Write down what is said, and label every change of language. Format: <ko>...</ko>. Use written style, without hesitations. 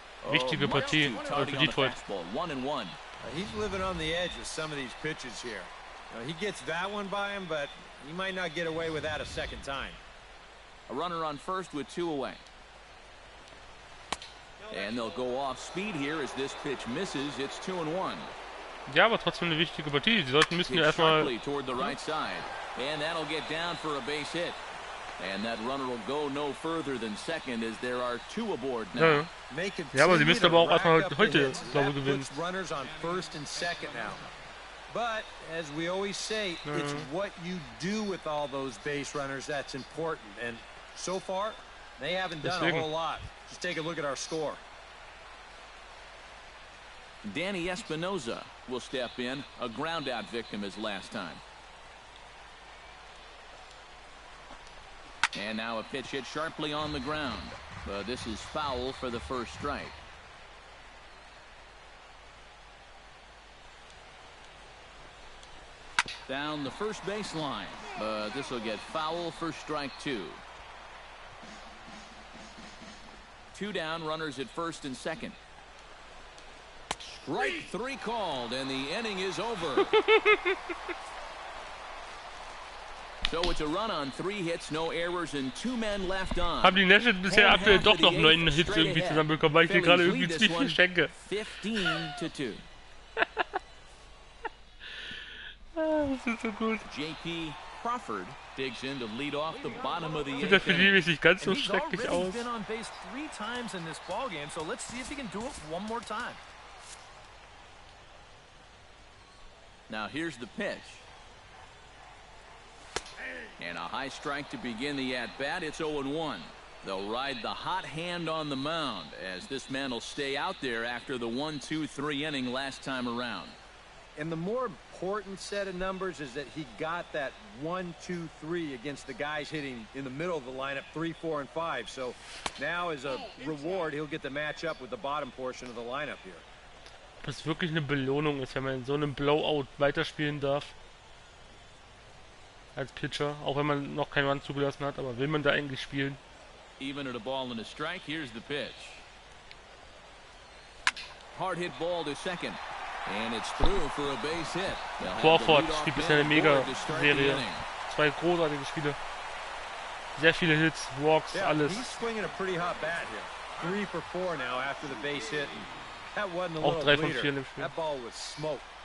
<de>Wichtige Partie für Detroit.</de> <en>He's living on the edge with some of these pitches here. He gets that one by him, but he might not get away with that a second time. A runner on first with 2 away. And they'll go off speed here as this pitch misses. It's 2-1.</en> <de>Ja, aber trotzdem eine wichtige Partie. Sie müssen ja erstmal.</de> <en>Toward the right side. And that'll get down for a base hit. And that runner will go no further than second as there are 2 aboard now.</en> <de>Ja, aber sie müssen aber auch erstmal heute, glaube ich, gewinnen.</de> <en>Runners on first and second now. But as we always say, it's what you do with all those base runners that's important. And so far, they haven't done a whole lot. Just take a look at our score. Danny Espinosa will step in, a ground-out victim his last time. And now a pitch hit sharply on the ground. But this is foul for the first strike. Down the first baseline. But this will get foul for strike 2. 2 down, runners at first and second. Strike 3 called, and the inning is over. So it's a run on 3 hits, no errors, and 2 men left on.</en> <de>Haben die Nationals bisher aktuell doch noch 9 Hits irgendwie zusammenbekommen, weil ich hier gerade irgendwie ziemlich viel schenke. 15-2. Das ist so gut.</de> <en>JP Crawford digs in to lead off the bottom of the</en> <de>Sieht das für die nicht ganz so schrecklich aus.</de> <en>He's been on base 3 times in this ball game, so let's see if he can do it one more time. Now here's the pitch. And a high strike to begin the at-bat. It's 0-1. They'll ride the hot hand on the mound as this man will stay out there after the 1-2-3 inning last time around. And the more important set of numbers is that he got that 1, 2, 3 against the guys hitting in the middle of the lineup 3, 4, and 5. So now as a reward, he'll get to match up with the bottom portion of the lineup here.</en> <de>Ob es wirklich eine Belohnung ist, wenn man in so einem Blowout weiterspielen darf. Als Pitcher, auch wenn man noch keinen Run zugelassen hat, aber will man da eigentlich spielen?</de> <en>Even at a ball and a strike, here's the pitch. Hard hit ball to second. And it's through for a base hit.</en> <de>Crawford spielt bisher eine Mega-Serie. 2 großartige Spiele. Sehr viele Hits, Walks, alles.</de> <en>He's swinging a pretty hot bat here. 3 for 4 now after the base hit. That wasn't a</en> <de>Auch</de> <en>little</en> <de>3 von</de> <en>bleeder.</en> <de>4 im Spiel.</de> <en>That ball was smoke.</en>